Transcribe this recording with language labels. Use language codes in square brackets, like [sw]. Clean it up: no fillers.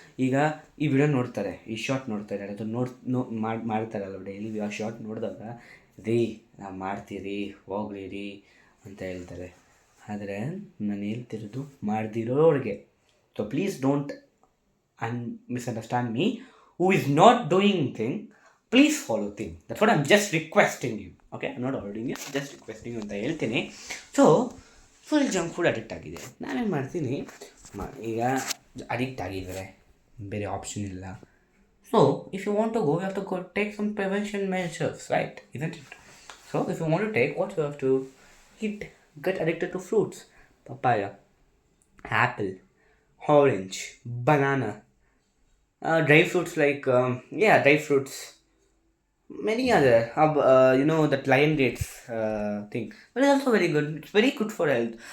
[kn] ಈಗ ಈ ವಿಡಿಯೋ ನೋಡ್ತಾರೆ, ಈ ಶಾರ್ಟ್ ನೋಡ್ತಾರೆ, ಅದು ಮಾಡ್ತಾರಲ್ಲ ಡೈಲಿ ಆ ಶಾರ್ಟ್ ನೋಡಿದಾಗ ನಾವು ಮಾಡ್ತೀರಿ ಹೋಗ್ಲಿ ಅಂತ ಹೇಳ್ತಾರೆ. ಆದರೆ ನಾನು ಹೇಳ್ತಿರೋದು ಮಾಡ್ದಿರೋರಿಗೆ. [en] So please don't misunderstand me. Who is not doing thing, please follow thing. That's what I'm just requesting you. Okay, I'm not ordering you, just requesting you [kn] ಅಂತ ಹೇಳ್ತೀನಿ. So full junk food addict ಆಗಿದೆ. ನಾನೇನು ಮಾಡ್ತೀನಿ, ಈಗ addict ಆಗಿದ್ದಾರೆ, ಬೇರೆ option ಇಲ್ಲ. [en] So if you want to go, you have to go take some prevention measures, right? Isn't it? So if you want to take, what you have to get addicted to fruits. Papaya, apple, orange, banana, dry fruits like dry fruits, many other that lion dates thing, but it's also very good. It's very good for health.